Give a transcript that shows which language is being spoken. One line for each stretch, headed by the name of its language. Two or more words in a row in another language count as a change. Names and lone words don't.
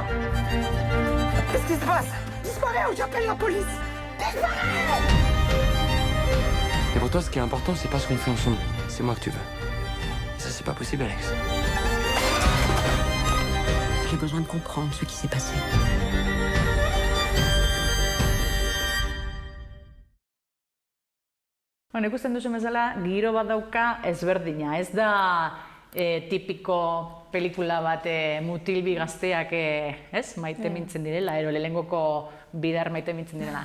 French: Qu'est-ce qui se passe? Disparais ou j'appelle la police! Disparais! Et pour toi, ce qui est important, c'est pas ce qu'on fait ensemble. C'est moi que tu veux. Et ça, c'est pas possible, Alex. J'ai besoin de comprendre ce qui s'est passé.
Basque: Ikusten duzu bezala, giro bat dauka ezberdina. Ez da tipiko pelikula bat mutilbi gazteak maite mintzen direla, lehengoko bidar maite mintzen direla.